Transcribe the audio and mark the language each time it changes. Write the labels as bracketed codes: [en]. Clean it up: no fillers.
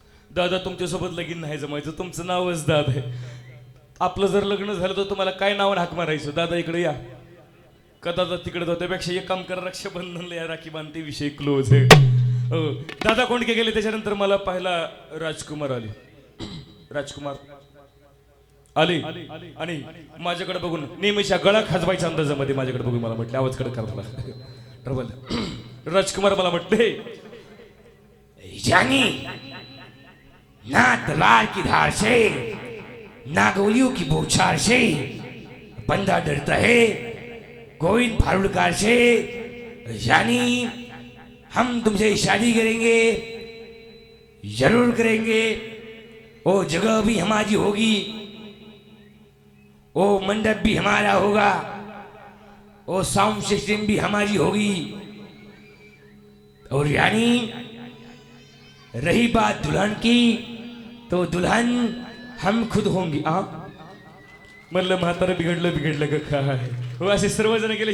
[mr] दादा तुमच्यासोबत लगीन नाही जमायचं तुमचं नावच दादा आहे आपलं जर लग्न झालं तर तुम्हाला काय नावानं हाक मारायचं दादा इकडे या का दादा तिकडे जाऊ त्यापेक्षा एक काम करा रक्षाबंधनला या राखी बांधते विषय क्लोज आहे हो दादा कोंडके गेले त्याच्यानंतर मला पाहिला राजकुमार आले आणि माझ्याकडे बघून नेहमीच्या गळा खाजवायच्या अंदाजामध्ये माझ्याकडे बघून मला म्हटले आवाज कडे करा राजकुमार मला म्हटले [hi] जानी ना तलवार की धार से ना गोलियों की बौछार से बंदा डरता है गोविंद फारूड़कार से यानी हम तुमसे शादी करेंगे जरूर करेंगे वो जगह भी हमारी होगी वो मंडप भी हमारा होगा वो साउंड सिस्टम भी हमारी होगी और यानी रही बात दुल्हन की तो दुल्हन हम खुद होंगी [mr] म्हणलं म्हातारं बिघडलं का काय हो, असे सर्वजण गेले.